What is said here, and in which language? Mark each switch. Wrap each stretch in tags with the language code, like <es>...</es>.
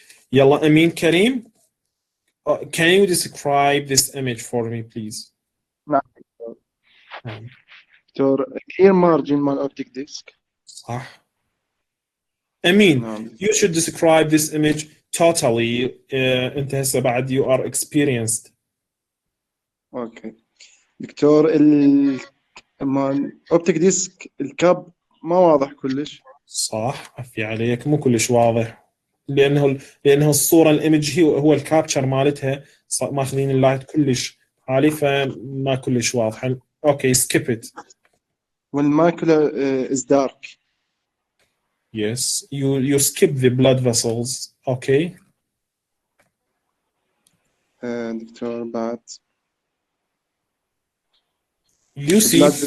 <en>Yalla Amin Karim, can you describe this image for me, please? Doctor clear margin مال optic disc.</en> <ar>صح.</ar> <en>Amin, you should describe this image totally.</en> <ar>أنت هسه بعد</ar> <en>you are experienced.</en> <ar>اوكي دكتور مال optic disc الكاب ما واضح كلش. صح، عفي عليك، مو كلش واضح لانه الصوره الايمج هو الكابتشر مالتها ماخذين اللايت كلش عالي فما كلش واضحه.</ar> <en>Okay skip it. والماكولا is dark. Yes, you skip the blood vessels. Okay.</en> <ar>دكتور بعد</ar> <en>you see</en>